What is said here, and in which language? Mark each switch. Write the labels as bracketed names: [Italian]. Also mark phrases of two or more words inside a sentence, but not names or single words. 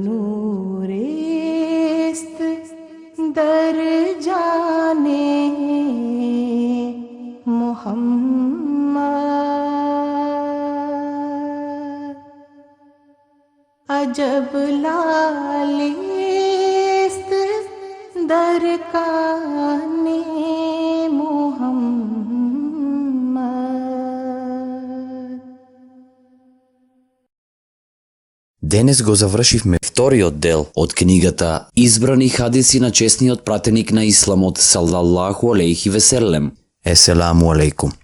[Persian] نوریست در جان محمد عجب لالیست در کان محمد. [Macedonian] Денес го завршивме вториот дел од книгата Избрани хадиси на чесниот пратеник на Исламот [Arabic] صلى الله عليه وسلم. السلام عليكم.